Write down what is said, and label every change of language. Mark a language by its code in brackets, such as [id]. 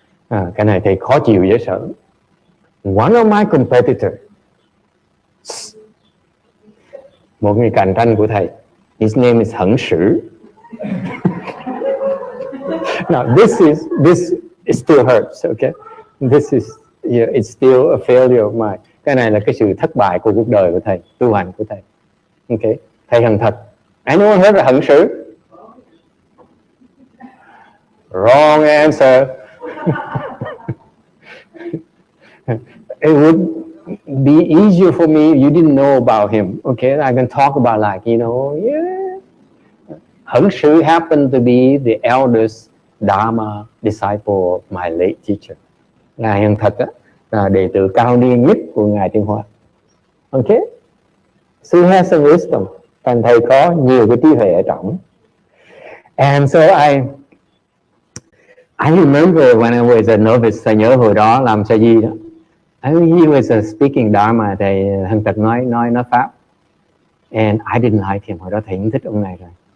[vi] Cái này thầy khó chịu dễ sợ. [en] One of my competitors, [vi] một người cạnh tranh của thầy, [en] his name is Hận Sử. Now this still hurts, okay? This is, yeah, it's still a failure of mine. [vi] Cái này là cái sự thất bại của cuộc đời của thầy, tu hành của thầy. [en] Okay, thầy Hận Thật. Anyone heard of Hận Sử? Wrong answer. It would be easier for me if you didn't know about him. Okay, I can talk about like, you know, yeah. Hận Sử happened to be the eldest Dharma disciple of my late teacher. [vi] Ngài Hận Thật á, là đệ tử cao niên nhất của Ngài Tiên Hoa. [en] Okay, so he has some wisdom. [vi] Thành thầy có nhiều cái trí huệ ở trong. [en] And so I remember when I was a novice, [vi] thầy nhớ hồi đó làm sa di đó. [en] He was speaking Dharma, [vi] thầy Hận Thật nói pháp. [en] And I didn't like him. [vi] Hồi đó thầy không thích ông này rồi.